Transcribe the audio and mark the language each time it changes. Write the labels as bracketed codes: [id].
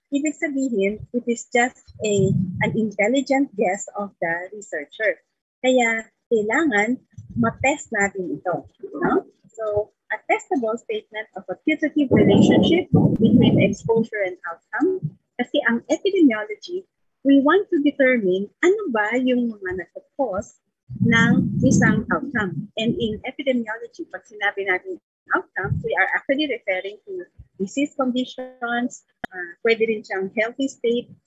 [tl] Ibig sabihin, [en] it is just an intelligent guess of the researcher. [tl] Kaya, kailangan matest natin ito. No? [en] So, a testable statement of a putative relationship between exposure and outcome. [tl] Kasi ang epidemiology, [en] we want to determine [tl] ano ba yung mga nagkakos ng isang outcome. [en] And in epidemiology, [tl] pag sinabi natin [en] outcome, we are actually referring to disease conditions, [tl] pwede rin siyang [en] healthy state.